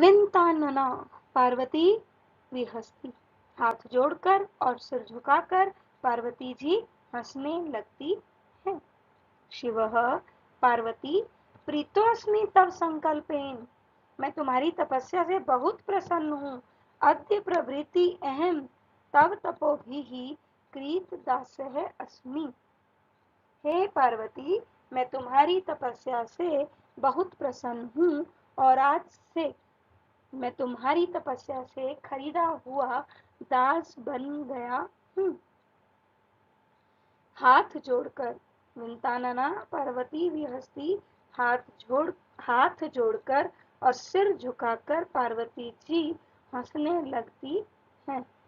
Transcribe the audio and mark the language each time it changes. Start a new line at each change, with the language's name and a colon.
Hindi: विंतानना, पार्वती भी हंसती, हाथ जोड़कर और सिर झुकाकर पार्वती जी हंसने लगती है।
Sanskrit: शिवः, पार्वती प्रीतोऽस्मि तव संकल्पेन,
Hindi: मैं तुम्हारी तपस्या से बहुत प्रसन्न हूँ।
Sanskrit: अद्य प्रभृति अहम, तव तपोभिः कृतदासः अस्मि।
Hindi: हे पार्वती, मैं तुम्हारी तपस्या से बहुत प्रसन्न हूँ और आज से मैं तुम्हारी तपस्या से खरीदा हुआ दास बन गया हूँ। हाथ जोड़कर विंतानना पार्वती भी हंसती, हाथ जोड़कर और सिर झुकाकर पार्वती जी हंसने लगती हैं।